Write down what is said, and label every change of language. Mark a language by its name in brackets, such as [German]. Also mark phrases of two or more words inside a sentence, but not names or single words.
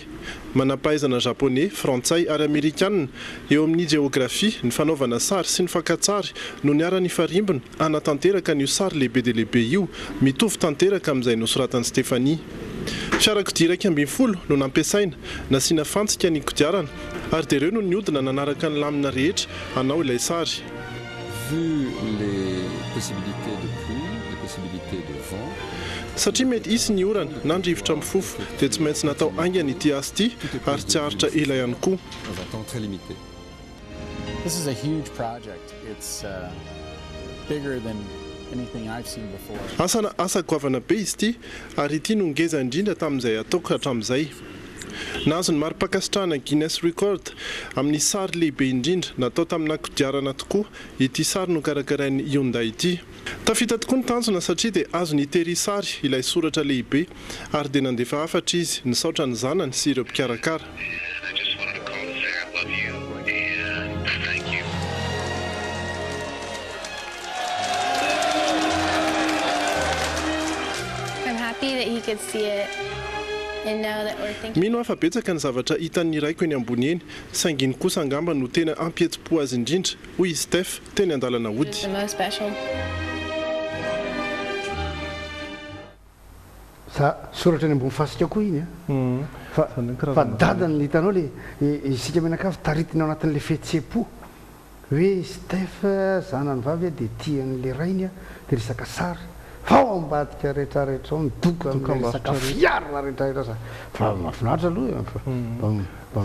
[Malagasy] Manampahaizana japonais, frantsay ary amerikanina eo amin'ny geografia, ny fanaovana sary sy ny fankatsary no niara-ny farimbona anatanteraka n'io sary lehibe dia lehibe io mitovy tanteraka amin'izay nosoratan'i Stéphanie. Fiarakodia 140 no nampiasaina nasiana fantsika ny kodiarana ary dia ireo no niodina nanaraka ny lamina rehetra hanao ilay sary. [French] Vu les possibilités de pluie, les possibilités de vent, [Malagasy] satria mety isy ny orana na andrivotra mifofo dia tsy maintsy natao aingana ity azy ity ary tsy haritra ela ihany koa. [French] dans un temps très limité. [English] This is a huge project. It's bigger than anything I've seen before. [Malagasy] Asa goavana be izy ity ary ity no ngeza indrindra tamin'izay ataoko hatramin'izay. Nahazo ny mari-pakasitrahana Guinness Record amin'ny sary lehibe indrindra natao tamina kodiarana tokoa ity sary no karakarain'ny Hyundai ity. Tafita tokoa ny tanjona satria dia azo ny Terry sary ilay soratra lehibe ary dia nandefa afatra izy nisaotra ny zanany sy ireo mpikarakara. [English] I'm happy that he could see it. [Malagasy] Mino afa betsaka ny zavatra hitan'ny iraiko eny ambony eny sainginy kosa angamba no tena ampietsi-po azy indrindra hoy Steph teny an-dalana hody. Soratra any ambony fasika koa iny fa dadany hitanao le isika menakafo taritina ao anatin'le fihetsem-po hoe Steph zanany vavy dia tian'le rainy dia resaka sary fao ambadika rehetrarehetra ao midoka resaka fiarina rehetrarehetra za fa mahafinaritra aloha